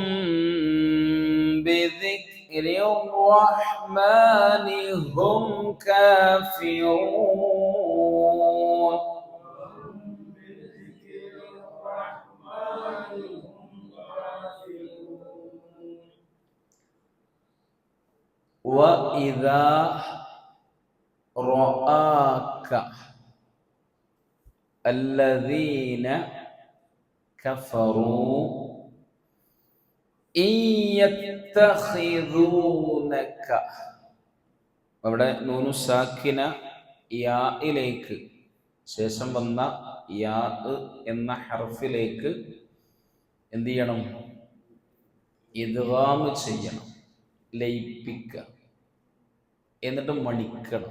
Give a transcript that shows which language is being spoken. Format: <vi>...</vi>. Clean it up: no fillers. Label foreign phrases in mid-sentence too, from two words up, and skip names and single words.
<ar>بذكر الرحمن هم كافرون وإذا رآك الذين كفروا إن يتخذونك</ar> <ml>അവിടെ നൂനു സാക്കിന യായിലേക്ക് ശേഷം വന്ന യാ എന്ന ഹർഫിലേക്ക് എന്ത് ചെയ്യണം? ഇദ്ഗാം ചെയ്യണം, ലയിപ്പിക്കുക, എന്നിട്ട് മണിക്കണം.</ml>